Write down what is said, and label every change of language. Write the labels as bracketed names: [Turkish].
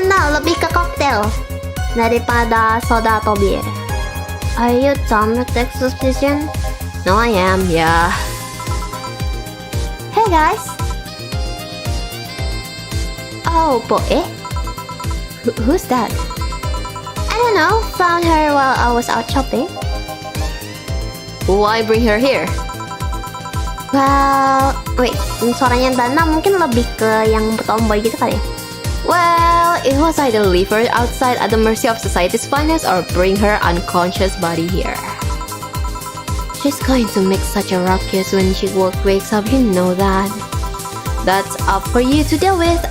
[Indonesian] Lebih ke cocktail daripada soda atau bir. [English] Are you done with the exposition? No, I am, yeah. Hey guys. Oh boy. Who's that? I don't know. Found her while I was out shopping. Why bring her here? Well, wait, [Indonesian] suaranya Dana mungkin lebih ke yang tomboy gitu kali ya? [English] Well, it was either leave her outside at the mercy of society's finest or bring her unconscious body here. She's going to make such a ruckus when she wakes up, you know that. That's up for you to deal with.